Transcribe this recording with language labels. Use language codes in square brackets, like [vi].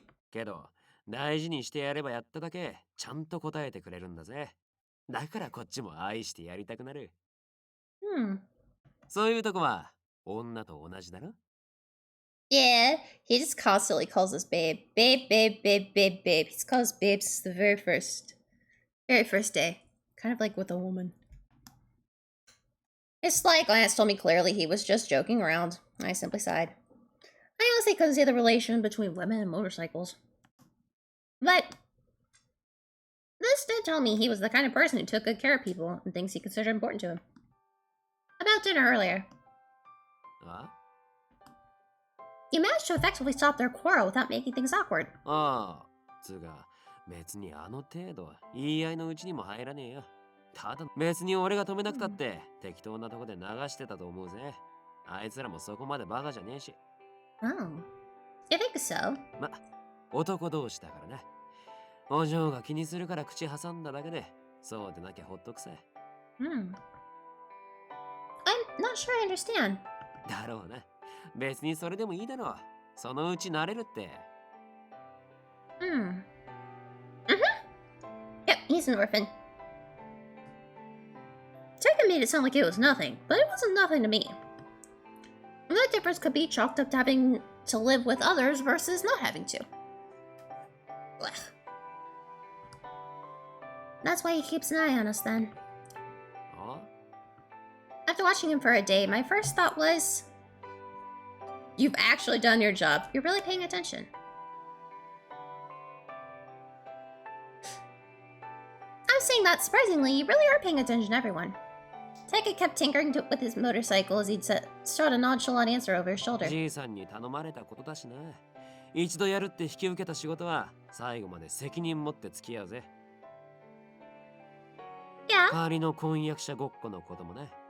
[ja] けど、大事にしてやればやっただけ、ちゃんと答えてくれるんだぜ。だからこっちも愛してやりたくなる。そういうとこは女と同じだろ。 [en] Yeah, he just constantly calls us babe. Babe, babe, babe, babe, babe. He's called us babes since the very first day. Kind of like with a woman. His sly glance told me clearly he was just joking around. I simply sighed. I honestly couldn't see the relation between women and motorcycles. But this did tell me he was the kind of person who took good care of people and things he considered important to him. About dinner earlier. What? You managed to effectively stop their quarrel without making things awkward. [ja] ああ、つうか、別にあの程度は言い合いのうちにも入らねえよ。ただ別に俺が止めなくたって適当なとこで流してたと思うぜ。あいつらもそこまでバカじゃねえし。 [en] Oh. You think so? [ja] ま、男同士だからな。お嬢が気にするから口挟んだだけで、そうでなきゃほっとくさ。 [en] I'm not sure I understand. [ja] だろうな。別にそれでもいいだろう。そのうち慣れるって。 [en] Yep, he's an orphan. Taiga made it sound like it was nothing, but it wasn't nothing to me. And that difference could be chalked up to having to live with others versus not having to. Ugh. That's why he keeps an eye on us then. Huh? After watching him for a day, my first thought was, you've actually done your job. You're really paying attention. I'm saying that surprisingly, you really are paying attention to everyone. Taiga kept tinkering with his motorcycle as he'd shot a nonchalant answer over his shoulder. [ja] じいさんに頼まれたことだしな。一度やるって引き受けた仕事は最後まで責任持って付き合うぜ。 [en] Yeah. [ja] 仮の婚約者ごっこのこともね。